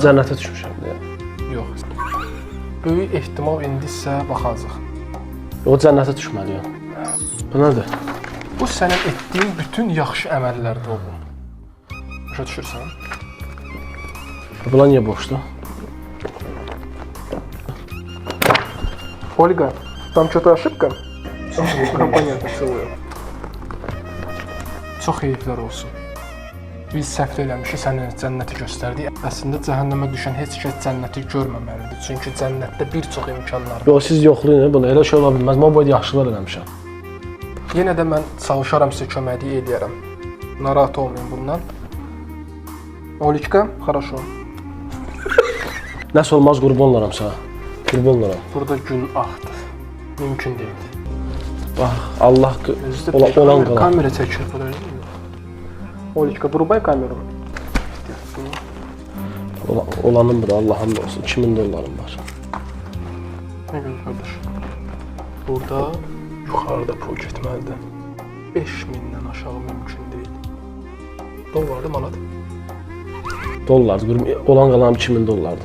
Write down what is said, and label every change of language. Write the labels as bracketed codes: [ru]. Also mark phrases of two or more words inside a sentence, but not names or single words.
[az] cənnətə düşmüşəm deyə. Yox. Böyük ehtimal indi isə baxacaq. O cənnətə düşməliyəm. Bu nədir? Bu sənin etdiyin bütün yaxşı əməllərdir oğlum. Başa düşürsən? Bunlar niyə boşdur? [ru] Ольга, там что-то ошибка? Понятно, целую. [az] Çox heyflər olsun. Biz səhv eləmişik, sənə cənnəti göstərdik. Əslində cəhənnəmə düşən heç kəs cənnəti görməməlidir. Çünki cənnətdə bir çox imkanlar var. Yox, siz yoxlayın bunu. Elə şey ola bilməz. Mən boyda yaxşılar eləmişəm. Yenə də mən çalışaram sizə köməklik edərəm. Narahat olmayın bundan. [ru] Oliçka, хорошо. [az] Nəsə olmaz, qurban olaram sənə. Qurban olaram. Burada gün axdı. Mümkün deyil. Bax, Allah olan qalan. Kamera çəkir burada. Oliçka, [ru] вырубай камеру. [az] Olanın bura, Allah'ım da olsun. 2000 dollarım var. Nə gözəl qardaş. Burada yuxarıda pul getməlidir. 5000-dən aşağı mümkün deyil. Dollardır, manat. Dollar, olan qalan 2000 dollardır.